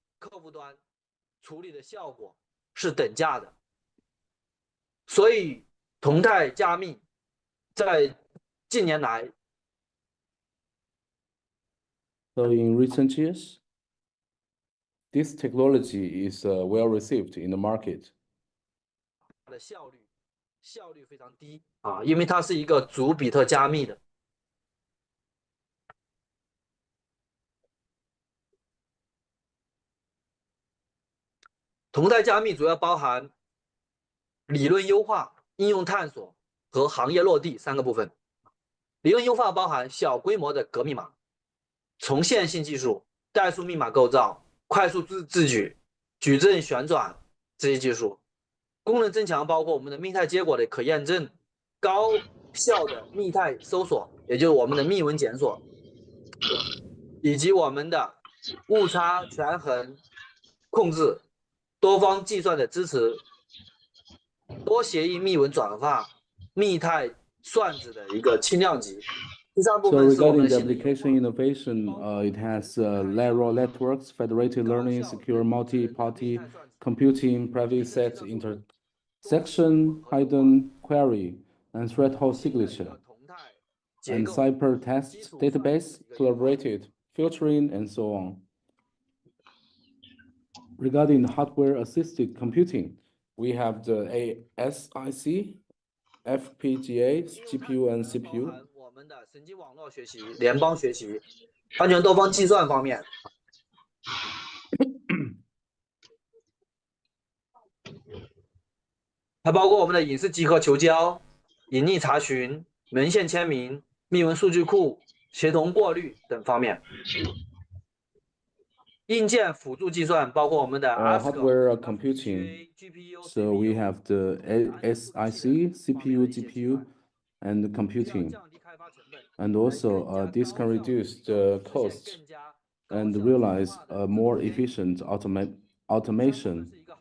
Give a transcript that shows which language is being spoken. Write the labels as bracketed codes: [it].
[zh] 客户端处理的效果是等价的。所以同态加密在近年来 [en] So in recent years, this technology is well received in the market. [zh] 的效率非常低啊，因为它是一个主比特加密的。同态加密主要包含理论优化、应用探索和行业落地三个部分。理论优化包含小规模的格密码、重现性技术、代数密码构造、快速自举、矩阵旋转这些技术。功能增强包括我们的密态结果的可验证、高效的密态搜索，也就是我们的密文检索，以及我们的误差权衡控制、多方计算的支持、多协议密文转化、密态算子的一个轻量级。第三部 [en] So [zh] 分是我们 [en] regarding [zh] 的 [en] the [zh] 性能优化。 [en] application innovation, it has lateral networks, federated learning, secure multi-party computing, private set intersection, hidden query, and threshold signature, and ciphertext database, collaborated filtering, and so on. Regarding hardware-assisted computing, we have the ASIC, FPGA, GPU, and CPU. [zh] 包含我们的神经网络学习、联邦学习、安全多方计算方面。还包括我们的隐私集合求交、隐匿查询、文献签名、密文数据库、协同过滤等方面。硬件辅助计算包括我们的 [en] hardware computing. GPU, So we have the SIC, CPU, GPU, and computing. And also, this can reduce the costs and realize a more efficient automation.